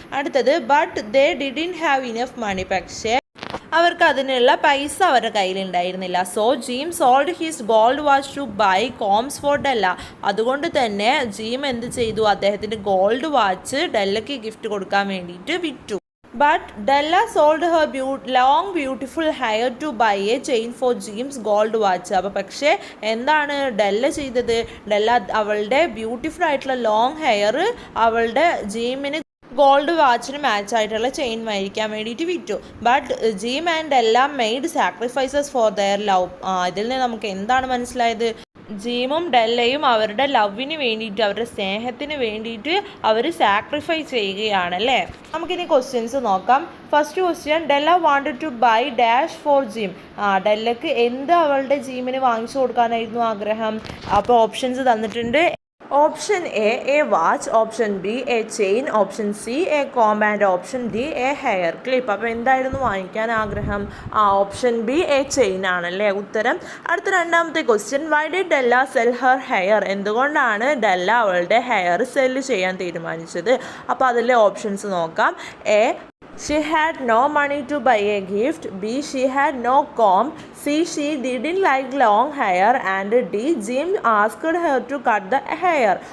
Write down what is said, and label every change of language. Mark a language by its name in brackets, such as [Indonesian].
[Malayalam] അടുത്തത്, [English] But they didn't have enough money. [Malayalam] പക്ഷേ അവർക്ക് അതിനുള്ള പൈസ അവരുടെ കയ്യിലുണ്ടായിരുന്നില്ല. [English] So Jim sold his gold watch to buy combs for Della. [Malayalam] അതുകൊണ്ട് തന്നെ ജീം എന്ത് ചെയ്തു? അദ്ദേഹത്തിൻ്റെ ഗോൾഡ് വാച്ച് ഡെല്ലക്ക് ഗിഫ്റ്റ് കൊടുക്കാൻ വേണ്ടിയിട്ട് വിറ്റു. [English] But Della sold her long beautiful hair to buy a chain for Jim's gold watch. [Malayalam] അപ്പോൾ പക്ഷേ എന്താണ് ഡെല്ല ചെയ്തത്? ഡെല്ല അവളുടെ ബ്യൂട്ടിഫുൾ ആയിട്ടുള്ള ലോങ് ഹെയർ അവളുടെ ജീമിന് ഗോൾഡ് വാച്ചിന് മാച്ച് ആയിട്ടുള്ള ചെയിൻ മേടിക്കാൻ വേണ്ടിയിട്ട് വിറ്റു. [English] But Jim and Della made sacrifices for their love. [Malayalam] ഇതിൽ നിന്ന് നമുക്ക് എന്താണ് മനസ്സിലായത്? ജീമും ഡെല്ലയും അവരുടെ ലവിന് വേണ്ടിയിട്ട്, അവരുടെ സ്നേഹത്തിന് വേണ്ടിയിട്ട് അവർ സാക്രിഫൈസ് ചെയ്യുകയാണ് അല്ലേ. നമുക്കിനി ക്വസ്റ്റ്യൻസ് നോക്കാം. [English] First question, Della wanted to buy dash for Jim. [Malayalam] ഡെല്ലക്ക് എന്ത് അവളുടെ ജീമിന് വാങ്ങിച്ചു കൊടുക്കാനായിരുന്നു ആഗ്രഹം? അപ്പോൾ ഓപ്ഷൻസ് തന്നിട്ടുണ്ട്. [English] Option A watch, option B a chain, option C a comb and option D a hair clip. [Malayalam] അപ്പോൾ എന്തായിരുന്നു വാങ്ങിക്കാൻ ആഗ്രഹം? ഓപ്ഷൻ ബി എ ചെയിൻ ആണല്ലേ ഉത്തരം. അടുത്ത രണ്ടാമത്തെ question, [English] Why did Della sell her hair. [Malayalam] എന്തുകൊണ്ടാണ് ഡെല്ല അവളുടെ ഹെയർ സെല്ല് ചെയ്യാൻ തീരുമാനിച്ചത്? അപ്പോൾ അതിലെ ഓപ്ഷൻസ് നോക്കാം. A, [English] she had no money to buy a gift. B, she had no comb. C, she didn't like long hair. And D, Jim asked her to cut the hair.